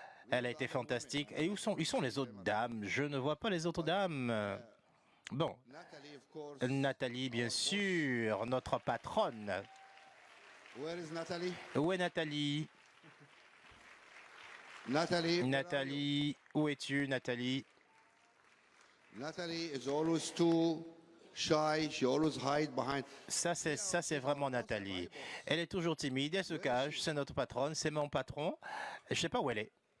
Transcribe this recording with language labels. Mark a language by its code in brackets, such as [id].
[fr] Elle a été fantastique. Et où sont les autres dames? Je ne vois pas les autres dames. Bon, Nathalie, bien sûr, notre patronne. Où est Nathalie? Nathalie, où es-tu, Nathalie? [en] Nathalie is always too shy. She always hide behind. [fr] Ça, c'est vraiment Nathalie. Elle est toujours timide, elle se cache. C'est notre patronne, c'est mon patron. Je ne sais pas où elle est.